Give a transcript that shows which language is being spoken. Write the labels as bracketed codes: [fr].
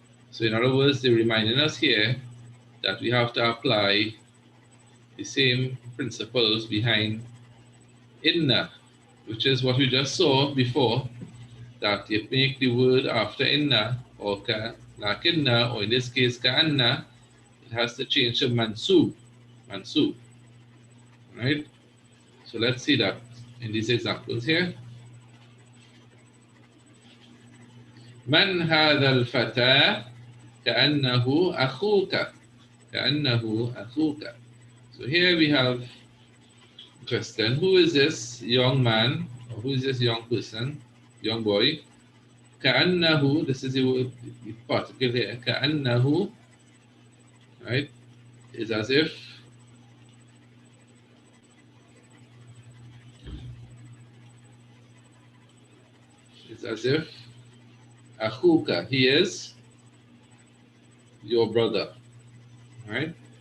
[en] So in other words, they're reminding us here that we have to apply the same principles behind inna, which is what we just saw before, that you make the word after inna or lakinna, or in this case ka'anna, it has to change to mansub. Mansub. Right? So let's see that in these examples here. [ar] من هذا الفتى كأنه أخوك كأنه أخوك. [en] So here we have a question. Who is this young man, or who is this young person, young boy? كأنه, this is the particle here, كأنه, right, is as if, it's as if أخوك, he is your brother, right?